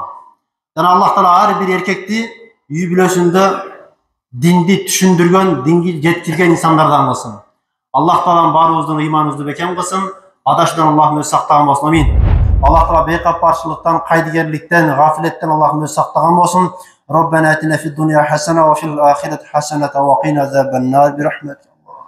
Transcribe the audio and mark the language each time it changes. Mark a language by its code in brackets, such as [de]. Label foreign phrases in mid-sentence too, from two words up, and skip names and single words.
[ky] Жана Аллах Таала ар бир эркекти үй бүлөсүндө динди түшүндүргөн, динги жеткирген инсандардан кылсын. Аллах Таалам баарыбыздын ыйманыбызды бекем кылсын. Адашудан Аллахым өзү сактаган болсун. Амин. Аллах Таала бейкапарчылыктан, кайдыгерликтен, гафилеттен Аллахым өзү сактаган болсун. [ar] ربنا آتنا في الدنيا حسنة وفي الآخرة حسنة وقنا عذاب النار برحمتك.